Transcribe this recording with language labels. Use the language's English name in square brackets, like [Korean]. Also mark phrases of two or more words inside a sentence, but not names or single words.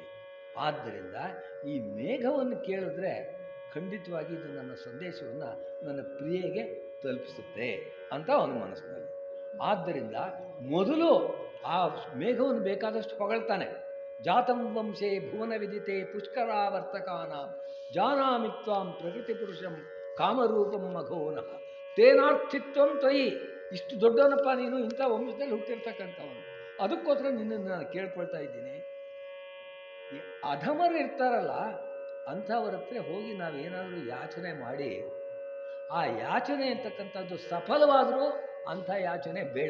[Kannada] ಆದ್ದರಿಂದ ಈ ಮೇಘವನ್ನು ಕೇಳಿದ್ರೆ ಖಂಡಿತವಾಗಿ ಇದು ನನ್ನ ಸಂದೇಶವನ್ನು ನನ್ನ ಪ್ರಿಯೆಗೆ ತಲುಪಿಸುತ್ತೆ ಅಂತ ಅವನ ಮನಸ್ಸಿನಲ್ಲಿ. ಆದ್ದರಿಂದ ಮೊದಲು ಆ ಮೇಘವನ್ನು ಬೇಕಾದಷ್ಟು ಹೊಗಳ್ತಾನೆ. [Sanskrit] ಜಾತಂ ವಂಶೇ ಭುವನ ವಿದಿತೆ ಪುಷ್ಕರಾವರ್ತಕಾನ ಜಾನಾಮಿ ತ್ವಾಂ ಪ್ರಕೃತಿ ಪುರುಷಂ ಕಾಮರೂಪಂ ಮಘೋನಃ ತೇನಾರ್ಥಿತ್ವಂ ತ್ವಯಿ. [Kannada] ಇಷ್ಟು ದೊಡ್ಡವನಪ್ಪ ನೀನು, ಇಂಥ ವಂಶದಲ್ಲಿ ಹುಟ್ಟಿರ್ತಕ್ಕಂಥವನು, ಅದಕ್ಕೋಸ್ಕರ ನಿನ್ನನ್ನು ನಾನು ಕೇಳ್ಕೊಳ್ತಾ ಇದ್ದೀನಿ. ಈ ಅಧಮರು ಇರ್ತಾರಲ್ಲ ಅಂಥವ್ರ ಹತ್ರ ಹೋಗಿ ನಾವೇನಾದರೂ ಯಾಚನೆ ಮಾಡಿ ಆ ಯಾಚನೆ ಅಂತಕ್ಕಂಥದ್ದು ಸಫಲವಾದರೂ ಅಂಥ ಯಾಚನೆ ಬೇಡ.